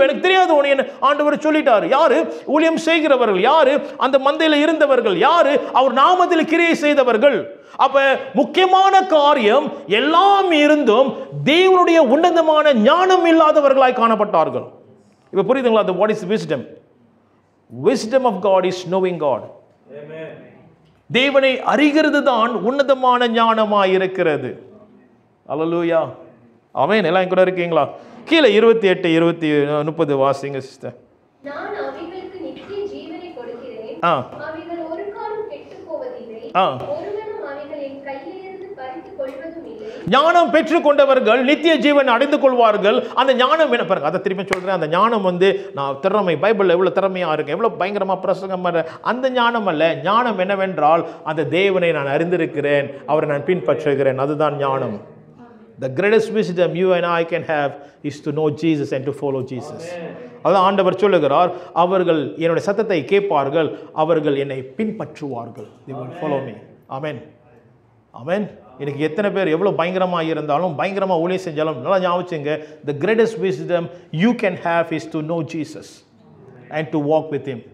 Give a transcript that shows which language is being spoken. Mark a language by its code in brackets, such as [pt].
[ta] எனக்கு தெரியாது உன்னை ஆண்டவர் சொல்லிட்டாரு. யாரு? ஊழியம் செய்கிறவர்கள். யாரு? அந்த மந்தையில இருந்தவர்கள். யாரு? அவர் நாமத்தில் கிரியை செய்தவர்கள். அப்ப முக்கியமான காரியம் எல்லாம் இருந்தும் தேவனுடைய உன்னதமான ஞானம் இல்லாதவர்களாய் காணப்பட்டார்கள். இப்ப புரியுதுங்களா? [en] The what is wisdom? Wisdom of God is knowing God. Amen. [ta] தேவனை அறிகிறது தான் உன்னதமான ஞானமாய் இருக்கிறது. அல்லேலூயா, ஆமென். எல்லாம் கூட இருக்கீங்களா? கீழே 28, 20, 30 வாசிங்க சிஸ்டர். நான் அவைகளுக்கு நித்திய ஜீவனை கொடுக்கிறேன், அவைகள் ஒரு காலம் கெட்டுப் போவதில்லை, ஒருவனும் அவைகள் என் கையிலிருந்து பறித்துக் கொள்வதும் இல்லை, ஞானம் பெற்றுக்கொண்டவர்கள் நித்திய ஜீவன் அடைந்து கொள்வார்கள். அந்த ஞானம் என்ன பாருங்க, அதை திரும்பி சொல்றேன். அந்த ஞானம் நான் திறமை, பைபிள்ல எவ்வளவு திறமையா இருக்கு, எவ்வளவு பயங்கரமா பிரசங்கம் பண்ற அந்த ஞானம் அல்ல. ஞானம் என்னவென்றால் அந்த தேவனை நான் அறிந்திருக்கிறேன், அவரை நான் பின்பற்றுகிறேன். அதுதான் ஞானம். [en] The greatest wisdom you and I can have is to know Jesus and to follow Jesus. [ta] அதான் ஆண்டவர் சொல்லுகிறார், அவர்கள் என்னுடைய சத்தத்தை கேட்பார்கள், அவர்கள் என்னை பின்பற்றுவார்கள். [en] They will follow me. Amen. Amen. [ta] இன்னைக்கு எத்தனை பேர் எவ்வளவு பயங்கரமா இருந்தாலும், பயங்கரமா ஊழியம் செஞ்சாலும், நல்லா ஞாபகம் வச்சுங்க, [en] the greatest wisdom you can have is to know Jesus and to walk with him.